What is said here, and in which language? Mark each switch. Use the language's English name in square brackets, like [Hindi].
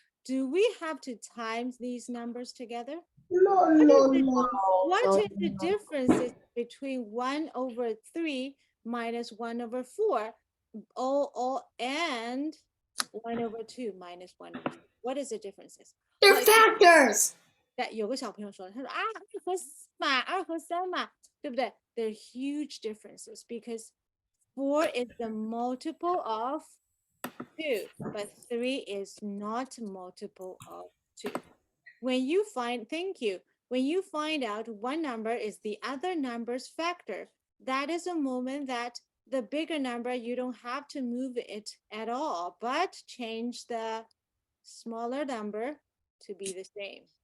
[English] Do we have to times these numbers together? No. What is the differences between 1 over 3 minus 1 over 4 and 1 over 2 minus 1 over 4? What is the differences? They're factors. [Chinese] 有个小朋友说，他说啊，2和4嘛，2和3嘛，对不对？ [English] They're huge differences because 4 is the multiple of 2, but 3 is not multiple of 2. When you find, thank you, when you find out one number is the other number's factor, that is a moment that the bigger number, you don't have to move it at all, but change the smaller number to be the same.